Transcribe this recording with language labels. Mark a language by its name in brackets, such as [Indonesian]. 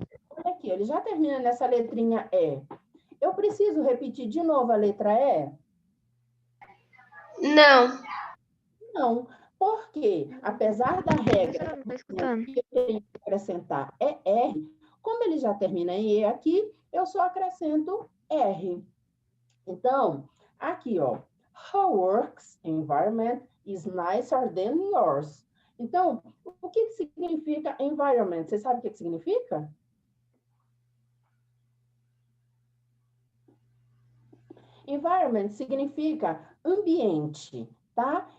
[Portuguese] Olha aqui, ele já termina nessa letrinha E. Eu preciso repetir de novo a letra E? Não. Não, porque apesar da regra que eu tenho que acrescentar ER, como ele já termina em E aqui, eu só acrescento R. [English] Então, aqui, ó, her work's environment is nicer than yours. [Portuguese] Então, o que significa environment? Você sabe o que significa? Environment significa ambiente, tá?